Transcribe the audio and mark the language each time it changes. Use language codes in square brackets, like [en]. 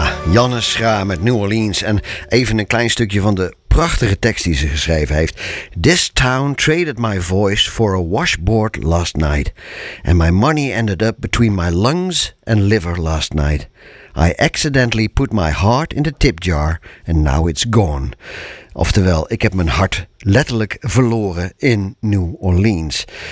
[nl] Janne Schraa met New Orleans en even een klein stukje van de prachtige tekst die ze geschreven heeft. [en] This town traded my voice for a washboard last night. And my money ended up between my lungs and liver last night. I accidentally put my heart in the tip jar and now it's gone. [nl] Oftewel, ik heb mijn hart letterlijk verloren in New Orleans.